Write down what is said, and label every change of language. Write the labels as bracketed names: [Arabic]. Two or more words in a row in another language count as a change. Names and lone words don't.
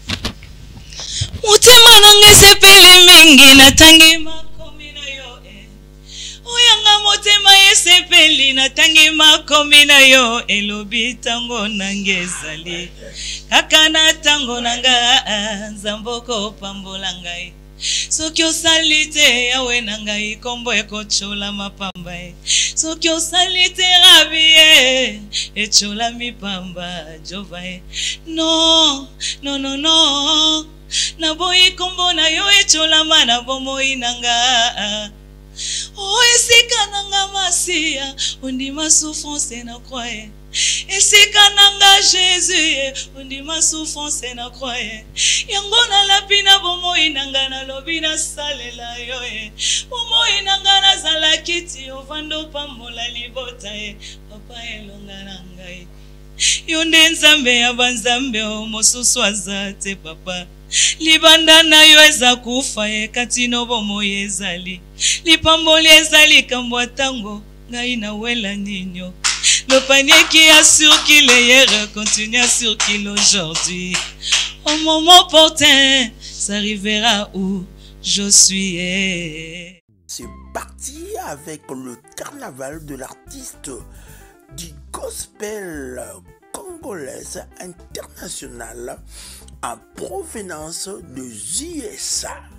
[Lingala] motema nanga sepele mingi natangi makomi na yo oyanga motema yesepeli natangi makomi na yo elobi tango nanga ezali kaka na tango nanga nzamboko pambola ngai soki osali te yawe na ngai kombo ekochola mapamba soki osali te rabi echola mipamba jova no no no no na boyi kombo na yo echola mana bomoi nanga esika nanga masia ondima souffrance na croix esika nanga Jésus ondima souffrance na croix yango na lapina bomoi nanga na lobi na salela yo bomoi nanga na zala kiti ovando pambola libota papa elonga na ngai yo nde nzambe ya banzambe mosusu aza te papa libanda na yo eza kufa kati no bomoi ezali lipamboli ezali kambo tango ngai na wela ninyo [French] le panier qui a circulé hier continue à circuler aujourd'hui au moment opportun ça arrivera où je suis. C'est parti avec le carnaval de l'artiste du gospel congolaise internationale en provenance de USA.